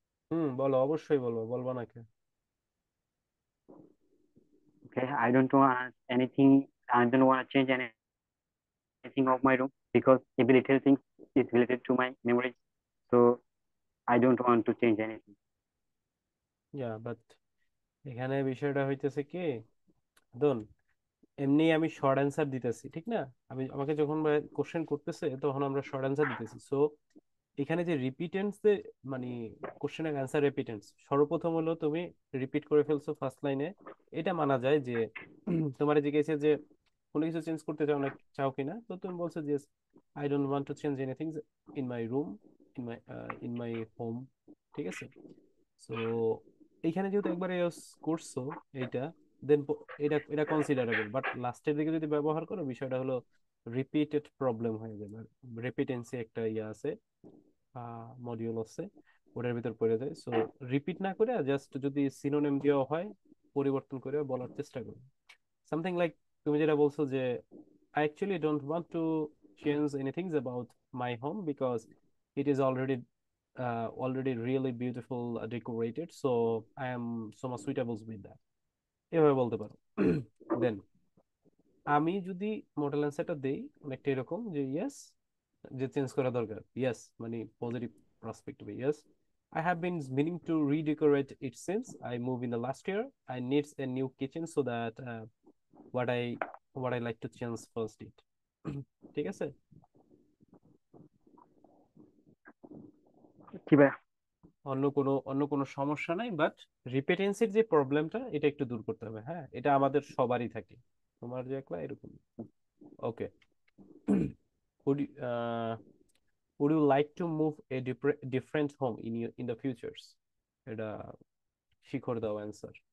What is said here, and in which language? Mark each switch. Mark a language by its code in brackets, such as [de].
[bn] হুম, বলো, অবশ্যই বলবো, বলবো না কে? [en] Okay, I don't want to change anything of my room because every little thing is related to my memories. So I don't want to change anything. [bn] But এখানে বিষয়টা হইতেছে কি, দোন, এমনি আমি শর্ট অ্যান্সার দিতেছি, ঠিক না? আমি আমাকে যখন কোশ্চেন করতেছে তখন আমরা শর্ট অ্যান্সার দিতেছি। সো এখানে যে রিপিটেন্স, মানে কোশ্চেনের অ্যান্সার রিপিটেন্স, সর্বপ্রথম হলো তুমি রিপিট করে ফেলছো ফার্স্ট লাইনে, এটা মানা যায় যে তোমার জিজ্ঞেসে যে কোনো কিছু চেঞ্জ করতে চাও না, চাও কিনা, তো তুমি বলছো যে [en] I don't want to change anything in my room, in my home. [bn] ঠিক আছে। সো এইখানে যেহেতু একবারে ইউজ করছো এইটা, দেন এটা এটা কনসিডারেবল, বাট লাস্টের দিকে যদি ব্যবহার করো বিষয়টা হলো রিপিটেড প্রবলেম হয়ে যাবে। রিপিটেন্সি একটা ইয়ে আছে, মডিউল আছে, ওটার ভিতর পড়ে যায়। সো রিপিট না করে জাস্ট যদি সিনোনিম দেওয়া হয়, পরিবর্তন করে বলার চেষ্টা করো। [en] something like [bn] তুমি যেটা বলছো যে [en] I actually don't want to change anything about my home because it is already really beautiful, decorated, so I am so much suitable with that. [bn] এভাবে বলতে পারো। দেন আমি যদি মডেল অ্যান্সারটা দেই অনেকটা এরকম যে ইয়েস, যে চেঞ্জ করা দরকার, ইয়েস মানে positive prospective, yes, [en] I have been meaning to redecorate it since I moved in the last year. I need a new kitchen so that what I what I like to change first it. [bn] ঠিক আছে। কি ভাই? অন্য কোনো সমস্যা নাই, but রিপিটেন্সির যে প্রবলেমটা এটা একটু দূর করতে হবে, হ্যাঁ, এটা আমাদের সবারই থাকে, তোমার যে একলা এরকম। [en] Okay. would you, uh, would you like to move a different home in the futures? [bn] এটা শিখর দাও অ্যান্সার।